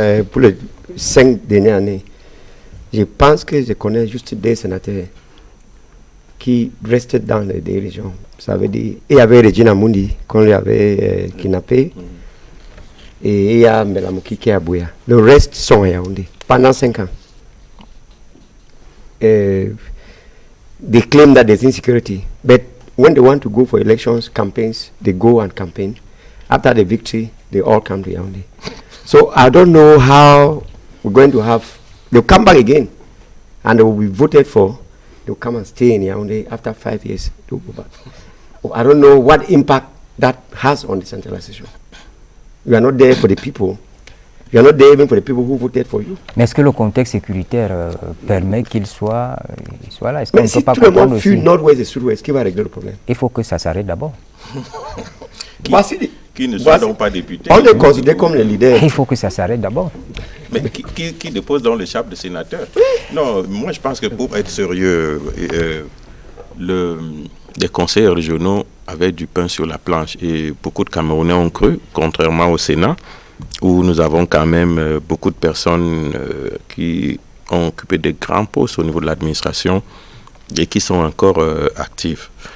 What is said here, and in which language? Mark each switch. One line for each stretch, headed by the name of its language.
French: Pour les 5 dernières années, je pense que je connais juste des sénateurs qui restaient dans les deux régions. Ça veut dire, il y avait Regina Mundi, qu'on lui avait kidnappé. Et il y a Melamuki qui est à Bouya. Le reste sont à Yaoundé pendant 5 ans.
English: They claim that there's insecurity, but when they want to go for elections, campaigns, they go and campaign. After the victory, they all come to Yaoundé. So I don't know how we're going to have. They'll come back again, and they will be voted for. They'll come and stay in Yaoundé after 5 years. They'll go back. I don't know what impact that has on decentralization. You are not there for the people. You are not there even for the people who voted for you.
French: Mais est-ce que le contexte sécuritaire permet qu'il soit là? Est-ce qu'on ne peut pas comprendre aussi? Mais si tout le monde fuit Nord-Ouest et Sud-Ouest, qui va régler le problème? Il faut que ça s'arrête d'abord. Qui ne sont donc pas députés. On les considère comme les leaders. Il faut que ça s'arrête d'abord. Mais qui dépose dans le chapeau de sénateur? Non, moi je pense que pour être sérieux, les conseils régionaux avaient du pain sur la planche et beaucoup de Camerounais ont cru, contrairement au Sénat, où nous avons quand même beaucoup de personnes qui ont occupé de grands postes au niveau de l'administration et qui sont encore actifs.